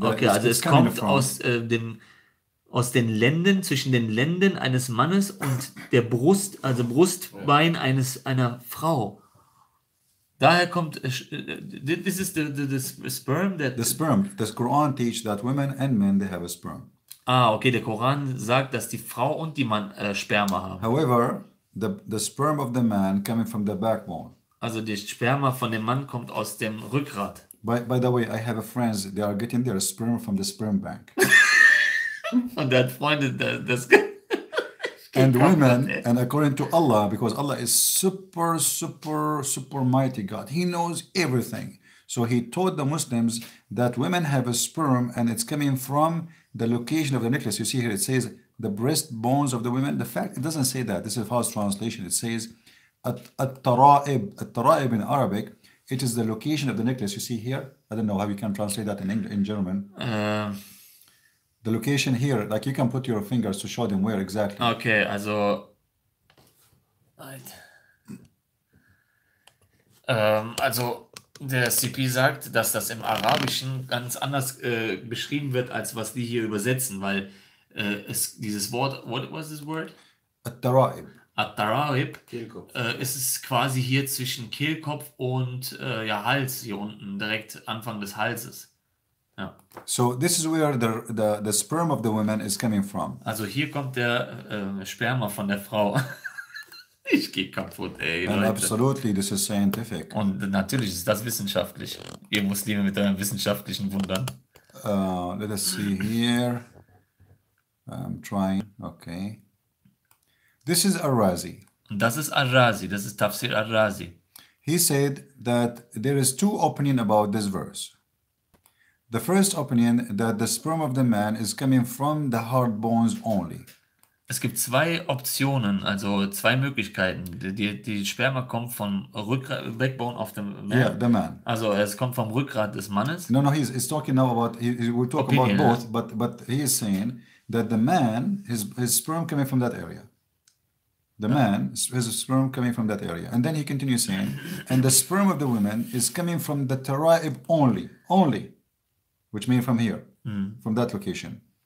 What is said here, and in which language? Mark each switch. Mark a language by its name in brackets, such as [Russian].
[German] okay, also es kommt aus den Lenden, zwischen den Lenden eines Mannes und der Brust, also Brustbein einer Frau. Daher kommt, [English] this is the sperm that... The sperm. The Quran teaches that women and men, they have a sperm. [German] Okay, der Koran sagt, dass die Frau und die Mann Sperma haben. [English] However, the sperm of the man coming from the backbone. [German] Also die Sperma von dem Mann kommt aus dem Rückgrat. [English] By the way, I have a friends, they are getting their sperm from the sperm bank. [German] Und der hat Freunde, das [English] And women, and according to Allah, because Allah is super mighty God, He knows everything. So He taught the Muslims that women have a sperm and it's coming from the location of the necklace. You see here, it says the breast bones of the women. The fact, it doesn't say that. This is a false translation. It says at-tara'ib. At-tara'ib in Arabic, it is the location of the necklace. You see here, I don't know how you can translate that in German. The location here, like you can put your fingers to show them where exactly. [German] Okay, also der CP sagt, dass das im Arabischen ganz anders beschrieben wird, als was die hier übersetzen, weil dieses Wort, [English] what was this word? [Arabic] At-tara'ib. [German] At-tara'ib, ist es quasi hier zwischen Kehlkopf und Hals, hier unten, direkt Anfang des Halses. Ja. [English] So this is where the sperm of the woman is coming from. [German] Also hier kommt der Sperma von der Frau. Ich gehe kaputt, ey. [English] And [German] Leute. [English] absolutely, this is scientific. [German] Und natürlich ist das wissenschaftlich. Ihr Muslime mit euren wissenschaftlichen Wundern. [English] Let us see here. I'm trying. Okay. This is Al-Razi. [German] Und das ist Al-Razi, das ist Tafsir Al-Razi. [English] He said that there is two opinions about this verse. The first opinion that the sperm of the man is coming from the hard bones only. [German] Es gibt zwei Optionen, also zwei Möglichkeiten. Die Sperma kommt vom [English] Backbone of the man. Yeah, the man. [German] Also es kommt vom Rückgrat des Mannes. [English] No, he's talking now about, he will talk Opinion, about both, but he is saying that the man, his sperm coming from that area. The man, his sperm coming from that area. And then he continues saying, and the sperm of the woman is coming from the tara'ib only, which means from here, from that location.